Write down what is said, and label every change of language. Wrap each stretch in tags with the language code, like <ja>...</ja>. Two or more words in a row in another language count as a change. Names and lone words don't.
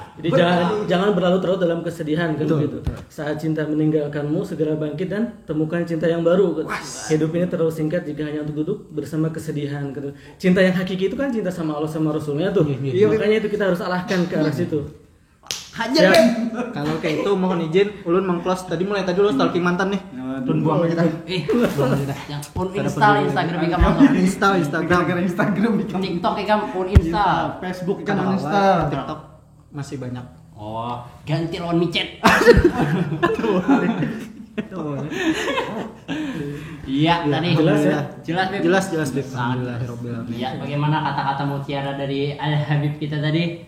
<id>Jadi jangan berlarut-larut dalam kesedihan kan begitu. Saat cinta meninggalkanmu, segera bangkit dan temukan cinta yang baru. Hidup ini terlalu singkat jika hanya untuk duduk bersama kesedihan gitu. Cinta yang hakiki itu kan cinta sama Allah sama Rasulnya tuh. Makanya itu kita harus arahkan ke arah situ. Hajar, Ya. Beb.</id> <bjn>Kalau kayak itu mohon izin ulun meng-close tadi mulai tadi ulun stalking mantan nih. Ulun buang aja tadi. Yang pun install Instagram ikam nonton. Instagram. Gara-gara Instagram di TikTok ikam pun install. Facebook Kan kan Insta, Insta. TikTok masih banyak. Oh, ganti lawan micet. Iya, tadi</bjn> <id>jelas ya? Jelas, Beb. Jelas Beb.</id> <ar>Alhamdulillahirabbil alamin.</ar> <id>Iya, bagaimana kata-kata mutiara dari Al Habib kita tadi?</id>